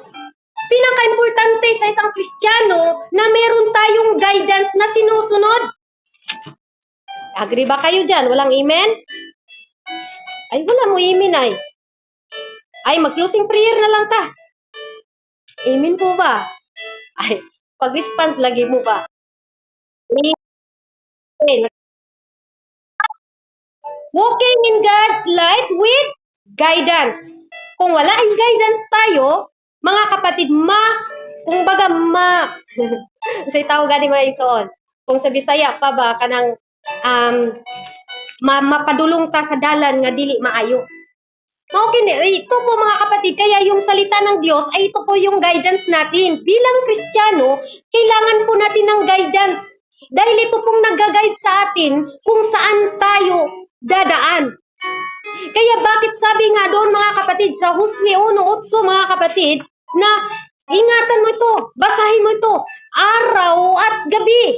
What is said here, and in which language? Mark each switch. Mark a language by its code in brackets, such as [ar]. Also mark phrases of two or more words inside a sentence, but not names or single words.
[tl] Pinaka-importante sa isang Kristiyano na meron tayong guidance na sinusunod. Agree ba kayo dyan? Walang amen? [ceb] Ay, wala mo amen ay. Ay, mag- [en] closing prayer [ceb] na lang ta. [tl] Amen po ba? [ceb] Ay, pag-response lagi mo ba? [tl] Amen. [en] Walking in God's light with guidance. [tl] Kung wala ang guidance tayo, mga kapatid, kumbaga say tawag gani mga ison. [ceb] Kung sa Bisaya pa ba kanang mapadulong ta sa dalan nga dili maayo. [tl] Okay, ito po mga kapatid, kaya yung salita ng Diyos ay ito po yung guidance natin. Bilang Kristiyano, kailangan po natin ng guidance. Dahil ito pong nag-guide sa atin kung saan tayo dadaan. Kaya bakit sabi nga doon mga kapatid, sa Hosea 1:8 mga kapatid, na ingatan mo ito, basahin mo ito, araw at gabi.